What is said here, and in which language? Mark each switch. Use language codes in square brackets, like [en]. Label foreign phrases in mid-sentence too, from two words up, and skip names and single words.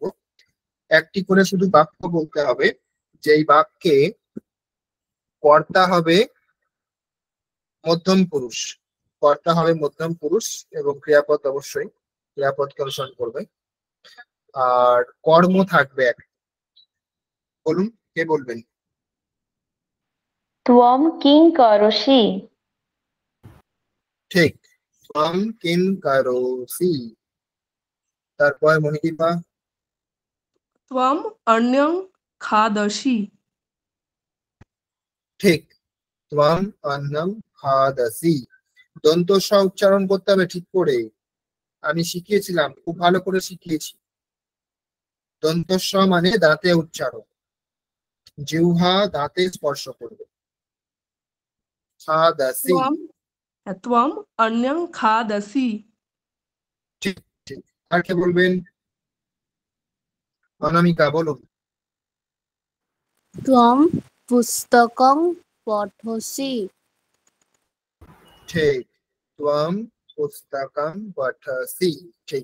[bn] একটি করে শুধু বাক্য বলতে হবে, যেই বাক্যে কর্তা হবে মধ্যম পুরুষ, কর্তা হবে মধ্যম পুরুষ এবং ক্রিয়াপদ অবশ্যই ক্রিয়াপদকে অনুসরণ করবে, আর কর্ম থাকবে এক। বলুন, কে বলবেন? [sa] त्वं किं करोषि? ঠিক, ত্বম কিং কারোসি। [bn] তারপর মণিদীপা। [sa] त्वम अन्यं खादसि। ঠিক, ত্বম অন্নম খাদাসি। [bn] দন্ত স উচ্চারণ করতে হবে ঠিক করে, আমি শিখিয়েছিলাম, খুব ভালো করে শিখিয়েছি। দন্ত স মানে দাঁতে উচ্চারণ, জিহ্বা দাঁতে স্পর্শ করবে। [sa] খাদাসি। त्वम त्वम अन्यं खादसि। [bn] ঠিক ঠিক। আর কে বলবেন? অনামিকা বলুন। [sa] ত্বম পুস্তকং পঠসি। ঠিক। ত্বম পুস্তকং পঠসি। ঠিক।